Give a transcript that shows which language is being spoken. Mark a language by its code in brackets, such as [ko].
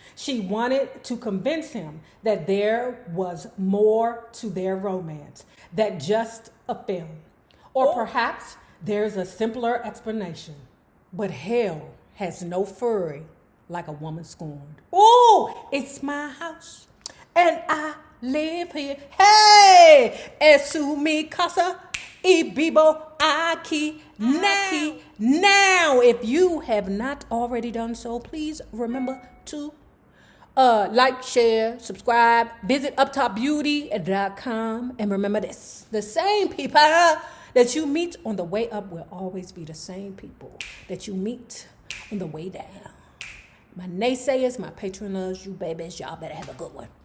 [en] She wanted to convince him that there was more to their romance than just a film. Or perhaps there's a simpler explanation. But hell has no fury like a woman scorned. Oh, it's my house and I live here. [es] Hey, es mi casa y vivo aquí. [en] Now, if you have not already done so, please remember to like, share, subscribe, visit uptopbeauty.com, and remember this: the same people that you meet on the way up will always be the same people that you meet on the way down. My naysayers, my patron loves you, babies. Y'all better have a good one.